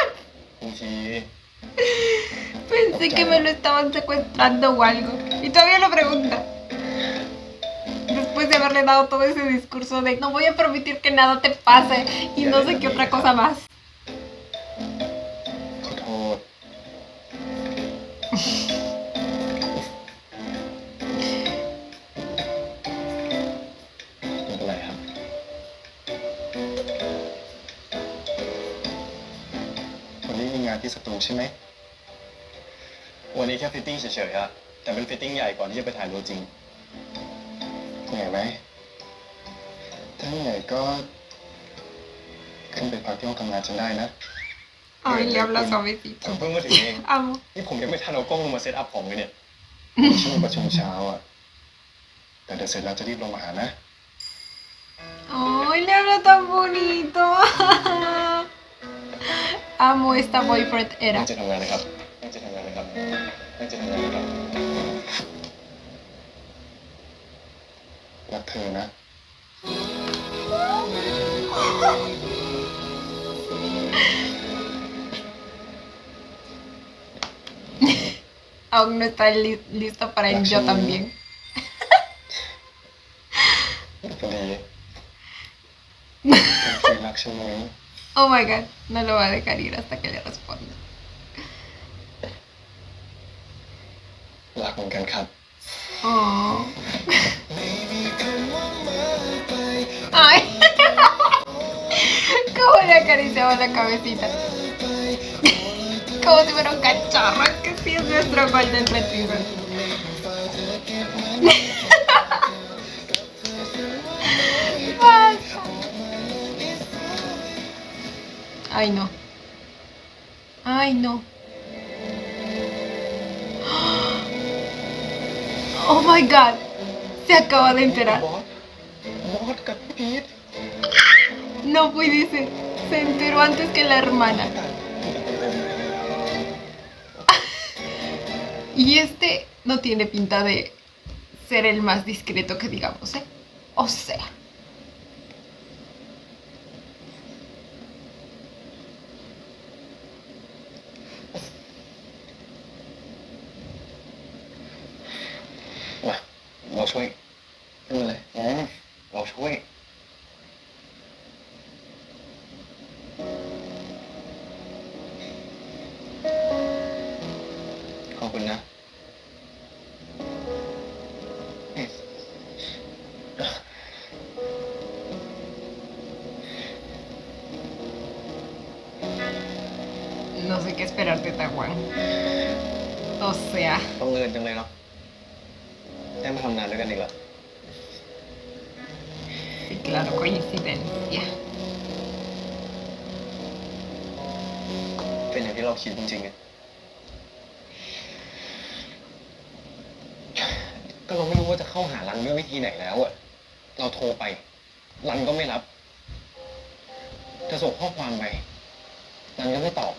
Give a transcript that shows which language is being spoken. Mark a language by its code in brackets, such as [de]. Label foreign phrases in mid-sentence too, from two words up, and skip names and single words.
[th] บางที [es] Pensé que me lo estaban secuestrando o algo. Y todavía lo pregunta. Después de haberle dado todo ese discurso de no voy a permitir que nada te pase y no sé qué otra cosa más. [th] ขอโทษไม่เป็นไรครับ วันนี้มีงานที่ส ตูใช่ไหม วันนี้แค่ฟิตติ้งเฉยๆอะแต่เป็นฟิตติ้งใหญ่ก่อนที่จะไปถ่ายตัวจริงเหนื่อยไหม ถ้าเหนื่อยก็ ขึ้นไปพักที่ห้องทำงานฉันได้นะ [es] Ay, le habla suavecito. [th] เพิ่งมาถึงเอง [es] Amo. [th] นี่ผมยังไม่ทันเอากล้องลงมาเซตอัพของเลยเนี่ย ช่วงประชุมเช้าอ่ะ แต่เดี๋ยวเสร็จแล้วจะรีบลงมาหานะ [es] Ay, le habla tan bonito. Amo esta boyfriend [th] ตั้ [es] era. [th] งใจทำงานนะครับ ตั้งใจทำงานนะครับ ตั้งใจทำงานนะครับ รักเธอนะ [es] Aún no está listo para el yo también. [th] พอดีเป็นรักฉันไหม [en] Oh my god, [es] no lo va a dejar ir hasta que le responda. [th] รักเหมือนกันครับ [es] Oh. Ay. Cómo le acariciaba la cabecita. Como si fuera un cachorro, que sí es nuestro golden retriever. Basta. Ay, no. Ay, no. [en] Oh my god. [es] Se acaba de enterar. [th] บอสกับพี่พีท [es] No puede ser. Se enteró antes que la hermana. Y este no tiene pinta de ser el más discreto que digamos, ¿eh? O sea. [th] มาเราช่วยไม่เป็นไรเราช่วย ขอบคุณนะ [es] No sé qué esperarte, Taiwán. O sea. [th] ต้องเงินจังเลยเนาะได้มาทำงานด้วยกันอีกแล้ว [es] Sí, claro, coincidencia. [th] เป็นอย่างที่เราคิดจริงๆอะก็เราไม่รู้ว่าจะเข้าหารันด้วยวิธีไหนแล้วอะเราโทรไป รันก็ไม่รับ จะส่งข้อความไป รันก็ไม่ตอบ